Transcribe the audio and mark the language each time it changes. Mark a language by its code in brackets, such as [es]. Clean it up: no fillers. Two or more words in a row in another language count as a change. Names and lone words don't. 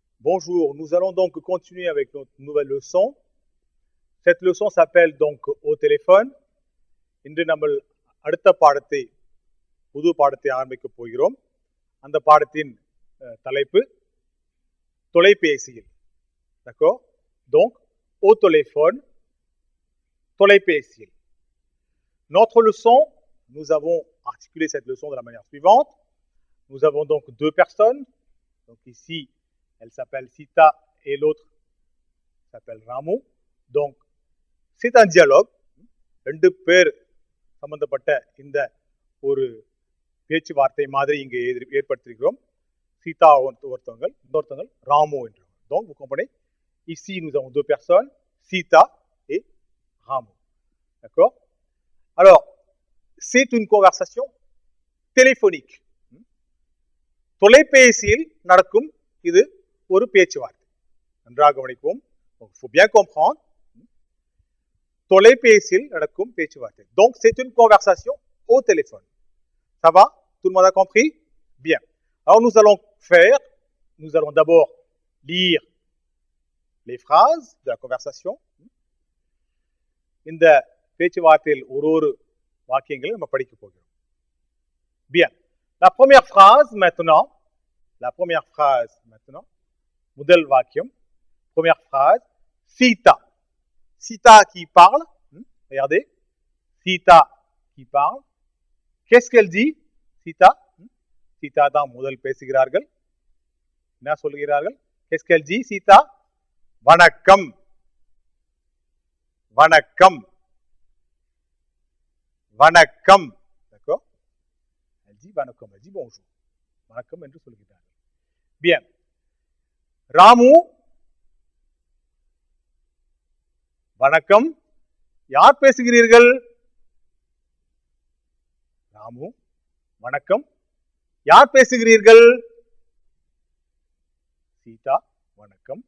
[fr] Bonjour, nous allons donc continuer avec notre nouvelle leçon. Cette leçon s'appelle donc au téléphone. [ta] இன்று நம்ம அடுத்த பாடத்தை புது பாடத்தை ஆரம்பிக்க போகிறோம். அந்த பாடத்தின் தலைப்பு தொலைபேசியில். [fr] D'accord? Donc au téléphone, தொலைபேசியில். Notre leçon, nous avons articulé cette leçon de la manière suivante. Nous avons donc deux personnes. Donc ici, elle s'appelle Sita et l'autre s'appelle Ramu. Donc, c'est un dialogue. [ta] ரெண்டு பேர் சம்பந்தப்பட்ட இந்த ஒரு பேச்சுவார்த்தை மாதிரி இங்கே ஏற்படுத்தியிருக்கிறோம். சீதா ஒருத்தவங்க, இன்னொருத்தவங்க ராமு என்று. [fr] Donc, vous comprenez? Ici, nous avons deux personnes, Sita et Ramu. D'accord? Alors, c'est une conversation téléphonique. [ta] தொலைபேசியில் நடக்கும் இது ஒரு பேச்சுவார்த்தை. நன்றாக கவனிக்கவும். [fr] Il faut bien comprendre. [ta] தொலைபேசியில் நடக்கும் பேச்சுவார்த்தை. [fr] Donc c'est une conversation au téléphone. Ça va? Tout le monde a compris? Bien. Alors nous allons d'abord lire les phrases de la conversation. [ta] இந்த பேச்சுவார்த்தையில் ஒரு வாக்கியங்களை நம்ம படிக்க போகிறோம். [fr] Bien. La première phrase maintenant, [ta] முதல் வாக்கியம், [fr] première phrase, Sita. Sita qui parle, regardez, Sita qui parle. Qu'est-ce qu'elle dit, Sita? [ta] Sita தான் முதல் பேசுகிறார்கள். என்ன சொல்கிறார்கள்? [fr] Qu'est-ce qu'elle dit, Sita? [ta] வணக்கம். வணக்கம். வணக்கம். [fr] D'accord? Elle dit வணக்கம், elle dit bonjour. [ta] வணக்கம் என்று சொல்கிறார்கள். Bien. ராமு, வணக்கம். யார் பேசுகிறீர்கள்? ராமு, வணக்கம். யார் பேசுகிறீர்கள்? சீதா, வணக்கம்.